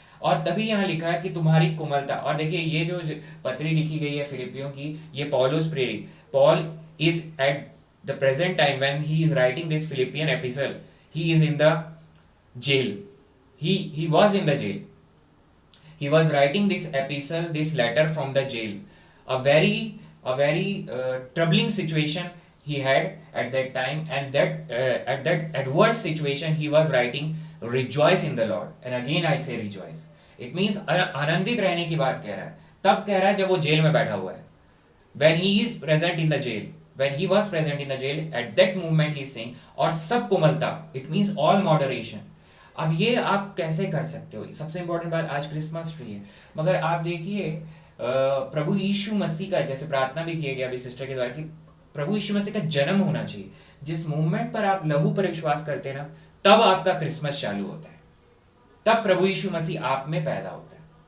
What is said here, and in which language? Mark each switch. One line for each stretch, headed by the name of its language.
Hindi: और तभी यहाँ लिखा है कि तुम्हारी कोमलता, और देखिए ये जो पत्री लिखी गई है फिलिपियों की, ये पौलुस प्रेरित,
English: Paul is at the present time when he is writing this Philippian epistle, he is in the jail, he was in the jail, he was writing this epistle, this letter from the jail, a very troubling situation he had at that time, and that at that adverse situation he was writing rejoice in the Lord, and again I say rejoice, it means
Hindi: आनंदित रहने की बात कह रहा है। तब कह रहा है जब वो जेल में बैठा हुआ है,
English: when he is present in the jail, when he was present in the jail, at that moment he is saying,
Hindi: और सब कोमलता,
English: it means all moderation।
Hindi: अब ये आप कैसे कर सकते हो? सबसे इंपॉर्टेंट बात, आज क्रिसमस ट्री है, मगर आप देखिए प्रभु यीशु मसीह का, जैसे प्रार्थना भी किया गया अभी सिस्टर के द्वारा, कि प्रभु यीशु मसीह का जन्म होना चाहिए। जिस मूवमेंट पर आप लहू पर विश्वास करते हैं ना, तब आपका क्रिसमस चालू होता है, तब प्रभु यीशु मसीह आप में पैदा होता है।